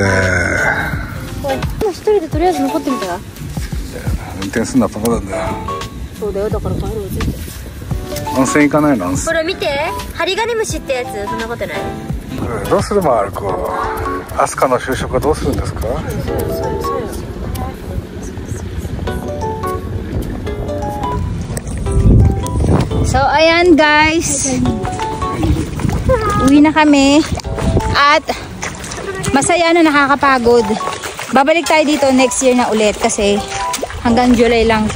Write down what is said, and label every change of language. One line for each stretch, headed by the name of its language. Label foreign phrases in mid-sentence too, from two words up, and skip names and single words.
Japanese: 一人でとりあえず残ってみたら。運転すんのはパパなんだよ。そうだよ、だから帰ろうぜ。温泉行かないの？温泉。これ見て、ハリガネムシってやつ、そんなことない？どうするマルコ？アスカの就職はどうするんですか？
Filipino: So, ayan guys. Uwi na kami. At masaya na, nakakapagod. Babalik tayo dito
English: next year
Filipino: na ulit kasi hanggang July lang to.